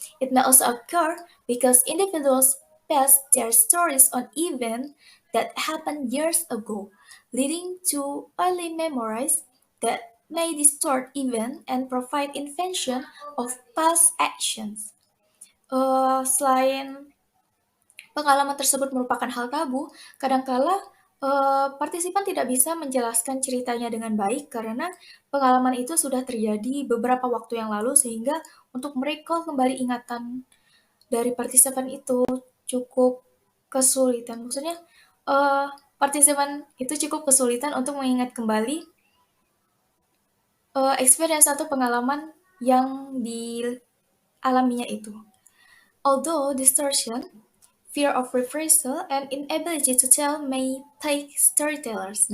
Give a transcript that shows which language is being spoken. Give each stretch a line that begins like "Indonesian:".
English: It may also occur because individuals pass their stories on events that happened years ago, leading to early memories that may distort events and provide invention of past actions.
Indonesian: Selain pengalaman tersebut merupakan hal tabu, kadangkala partisipan tidak bisa menjelaskan ceritanya dengan baik karena pengalaman itu sudah terjadi beberapa waktu yang lalu, sehingga untuk merecall kembali ingatan dari partisipan itu cukup kesulitan. Maksudnya partisipan itu cukup kesulitan untuk mengingat kembali experience atau pengalaman yang dialaminya itu.
English: Although distortion, fear of reprisal, and inability to tell may plague storytellers.